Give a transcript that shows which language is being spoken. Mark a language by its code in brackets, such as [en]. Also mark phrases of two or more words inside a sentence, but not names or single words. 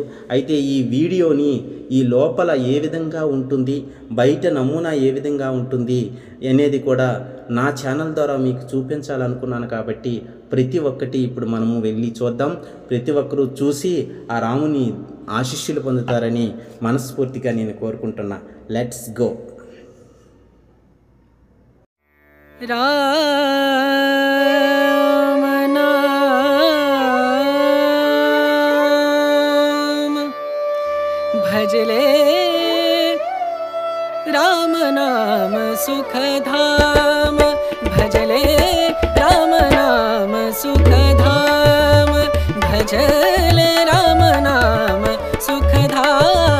[te] అయితే ఈ వీడియోని ఈ లోపల ఏ విధంగా ఉంటుంది, బయట నమూనా ఏ విధంగా ఉంటుంది అనేది కూడా నా ఛానల్ ద్వారా మీకు చూపించాలనుకున్నాను. కాబట్టి ప్రతి ఒక్కటి ఇప్పుడు మనము వెళ్ళి చూద్దాం. ప్రతి ఒక్కరూ చూసి ఆ రాముని ఆశీస్సులు పొందుతారని మనస్ఫూర్తిగా నేను కోరుకుంటున్నా. [en] let's go. [hi] भजले राम नाम सुखधाम, भजले राम नाम सुखधाम, भजले राम नाम सुखधाम।